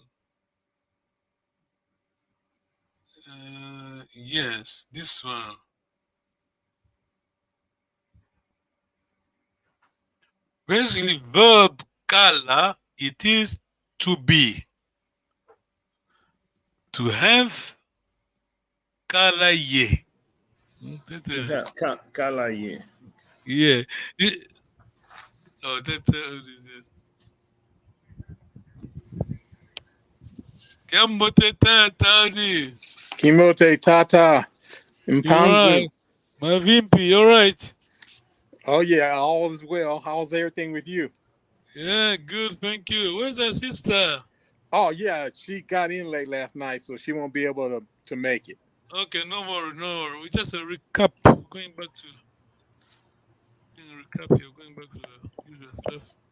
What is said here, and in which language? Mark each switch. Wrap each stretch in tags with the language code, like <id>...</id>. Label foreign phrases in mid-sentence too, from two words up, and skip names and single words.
<en>Yes, this one. Basically, verb kala, it is to be. To have</en> <kg>kala ye. Kala ye.</kg> <en>Yeah.</en> <kg>Kambote tata. Kimote Tata. Mpanzu. Mavimpi,</kg> <en>you're right. Oh yeah, all is well. How's everything with you? Yeah, good, thank you. Where's our sister? Oh yeah, she got in late last night, so she won't be able to make it. Okay, no worry. We just a recap. Going back to recap here, going back to the usual stuff.</en>